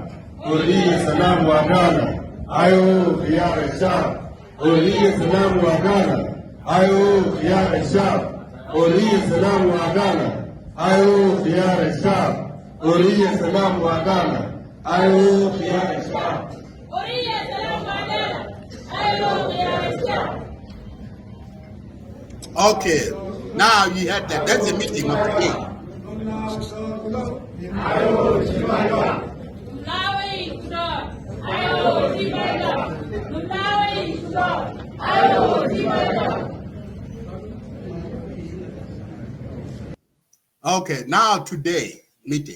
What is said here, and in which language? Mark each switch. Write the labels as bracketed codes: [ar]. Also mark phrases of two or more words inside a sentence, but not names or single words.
[en] Uriya Salam Wadana, Ayo Khiyar Shah, Uriya Salam Wadana, Ayo Khiyar Shah, Uriya Salam Wadana, Ayo Khiyar Shah, Uriya Salam Wadana, Ayo Khiyar Shah. Uriya Salam Wadana, Ayo Khiyar Shah. Okay, now you had that. That's the meeting of today. Okay, now today meeting.